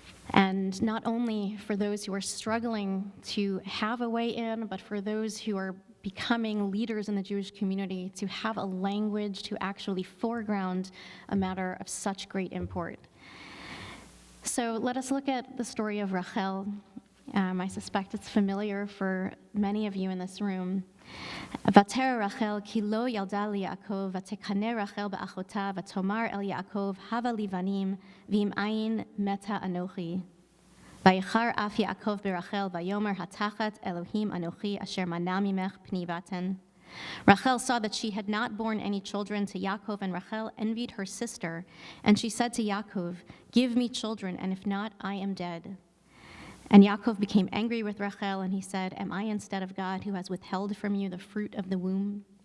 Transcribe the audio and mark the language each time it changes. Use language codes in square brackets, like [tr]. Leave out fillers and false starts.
[en] And not only for those who are struggling to have a way in, but for those who are becoming leaders in the Jewish community to have a language to actually foreground a matter of such great import. So let us look at the story of Rachel. I suspect it's familiar for many of you in this room. [he] ותרא רחל כי לא ילדה ליעקב, ותקנא רחל באחותה, ותאמר אל יעקב, הבה לי בנים, ואם אין מתה אנוכי. ויחר אף יעקב ברחל, ויאמר התחת אלוהים אנוכי, אשר מנע ממך פני בטן. [en] Rachel saw that she had not borne any children to Yaakov, and Rachel envied her sister, and she said to Yaakov, give me children, and if not, I am dead. And Yaakov became angry with Rachel, and he said, am I instead of God who has withheld from you the fruit of the womb?